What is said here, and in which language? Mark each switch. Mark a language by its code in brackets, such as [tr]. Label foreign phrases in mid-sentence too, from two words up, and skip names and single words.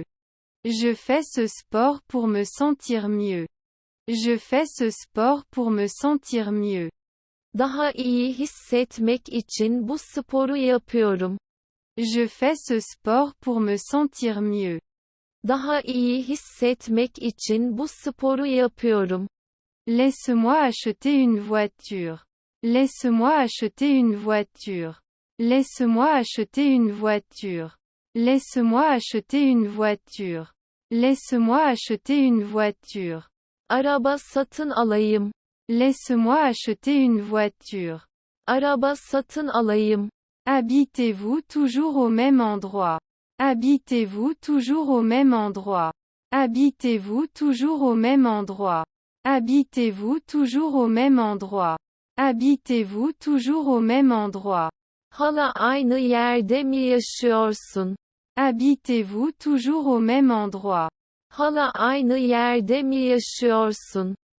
[fr] Je fais ce sport pour me sentir mieux. Je fais ce sport pour me sentir mieux. [tr] Daha iyi hissetmek için bu sporu yapıyorum. [fr] Je fais ce sport pour me sentir mieux. [tr] Daha iyi hissetmek için bu sporu yapıyorum. [fr] Laisse-moi acheter une voiture. Laisse-moi acheter une voiture. Laisse-moi acheter une voiture. Laisse-moi acheter une voiture. Laisse-moi acheter une voiture. [tr] Araba satın alayım. [fr] Laisse-moi acheter une voiture. [tr] Araba satın alayım. [fr] Habitez-vous toujours au même endroit? Habitez-vous toujours au même endroit? Habitez-vous toujours au même endroit? Habitez-vous toujours au même endroit? Habitez-vous toujours au même endroit? [tr] Hala aynı yerde mi yaşıyorsun? [fr] Habitez-vous toujours au même endroit? [tr] Hala aynı yerde mi yaşıyorsun?